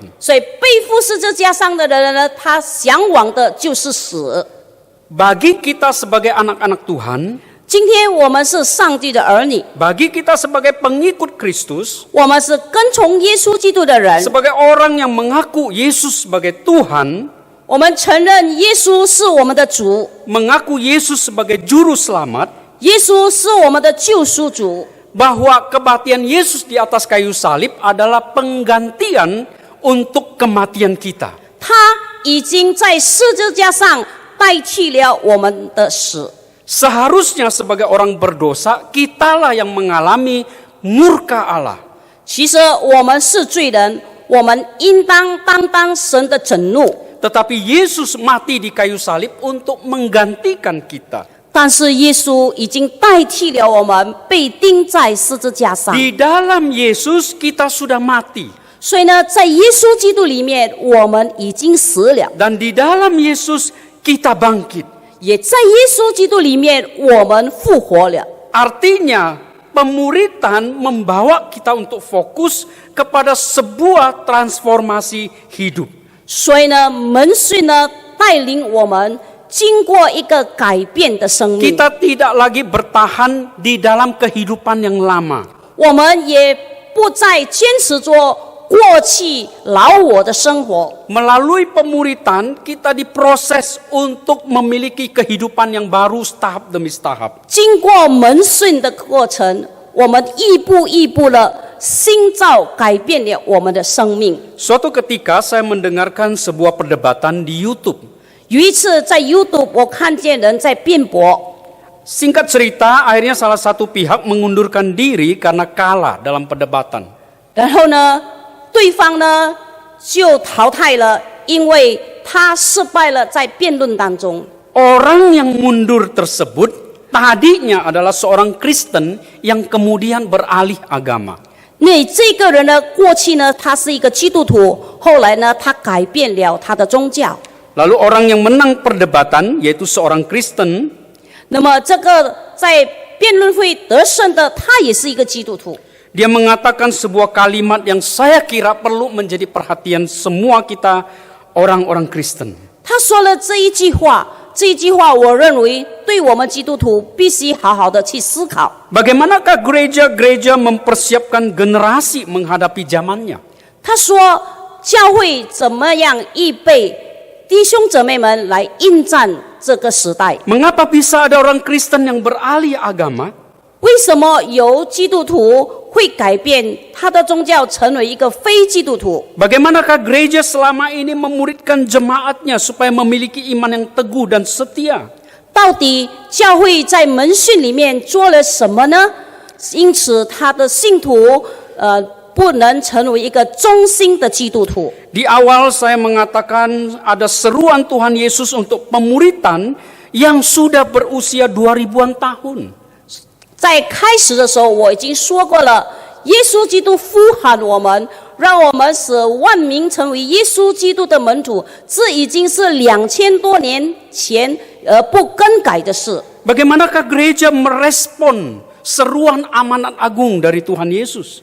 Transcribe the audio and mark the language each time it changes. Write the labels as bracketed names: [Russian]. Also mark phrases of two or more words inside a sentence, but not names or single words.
[Chinese] 所以背负十字架上的人呢，他向往的就是死。 [Indonesian] Bagi kita sebagai anak-anak Tuhan, [Chinese] 今天我们是上帝的儿女， [Indonesian] bagi kita sebagai pengikut Kristus, [Chinese] 我们是跟从耶稣基督的人， [Indonesian] sebagai orang yang mengaku Yesus sebagai Tuhan, [Chinese] 我们承认耶稣是我们的主， [Indonesian] mengaku Yesus sebagai juru selamat, [Chinese] 耶稣是我们的救赎主， [Indonesian] bahwa kematian Yesus di atas kayu salib adalah penggantian untuk kematian kita. [Chinese] 他已经在十字架上代替了我们的死。 [Indonesian] Seharusnya sebagai orang berdosa, kitalah yang mengalami murka Allah. [Chinese] 其实我们是罪人，我们应当担当神的震怒。 [Indonesian] Tetapi Yesus mati di kayu salib untuk menggantikan kita. [Chinese] 但是耶稣已经代替了我们，被钉在十字架上。 [Indonesian] Di dalam Yesus kita sudah mati. [Chinese] 所以呢，在耶稣基督里面，我们已经死了； [Indonesian] Dan di dalam Yesus kita bangkit. [Chinese] 也在耶稣基督里面，我们复活了。 [Indonesian] Artinya pemuritan membawa kita untuk fokus kepada sebuah transformasi hidup. [Chinese] 所以呢，门训呢带领我们经过一个改变的生命， [Indonesian] Kita tidak lagi bertahan di dalam kehidupan yang lama. [Chinese] 我们也不再坚持着过去老我的生活。 [Indonesian] Melalui pemuritan kita diproses untuk memiliki kehidupan yang baru tahap demi tahap. [Chinese] 经过门训的过程，我们一步一步的新造改变了我们的生命。 [Indonesian] Suatu ketika saya mendengarkan sebuah perdebatan di YouTube. [Chinese] 有一次在 YouTube 我看见人在辩驳， [Indonesian] Singkat cerita, akhirnya salah satu pihak mengundurkan diri karena kalah dalam perdebatan. [Chinese] 然后呢，对方呢就淘汰了，因为他失败了在辩论当中。 [Indonesian] Orang yang mundur tersebut tadinya adalah seorang Kristen yang kemudian beralih agama. [Chinese] 那这个人呢，过去呢他是一个基督徒，后来呢他改变了他的宗教。 [Indonesian] Lalu orang yang menang perdebatan, yaitu seorang Kristen, [Chinese] 那么这个在辩论会得胜的，他也是一个基督徒。 [Indonesian] dia mengatakan sebuah kalimat yang saya kira perlu menjadi perhatian semua kita orang-orang Kristen. [Chinese] 他说了这一句话，这一句话我认为对我们基督徒必须好好的去思考。 [Indonesian] Bagaimanakah gereja-gereja mempersiapkan generasi menghadapi zamannya? [Chinese] 他说，教会怎么样预备弟兄姊妹们来应战这个时代？ [Indonesian] Mengapa bisa ada orang Kristen yang beralih agama? [Chinese] 为什么有基督徒会改变他的宗教，成为一个非基督徒？ [Indonesian] Bagaimanakah gereja selama ini memuridkan jemaatnya supaya memiliki iman yang teguh dan setia? [Chinese] 到底教会在门训里面做了什么呢？因此，他的信徒不能成为一个忠心的基督徒。 [Indonesian] Di awal saya mengatakan ada seruan Tuhan Yesus untuk pemuritan yang sudah berusia 2000-an tahun. [Chinese] 在开始的时候，我已经说过了，耶稣基督呼喊我们，让我们使万民成为耶稣基督的门徒，这已经是2000多年前而不更改的事。 [Indonesian] Bagaimanakah gereja merespon seruan amanat agung dari Tuhan Yesus?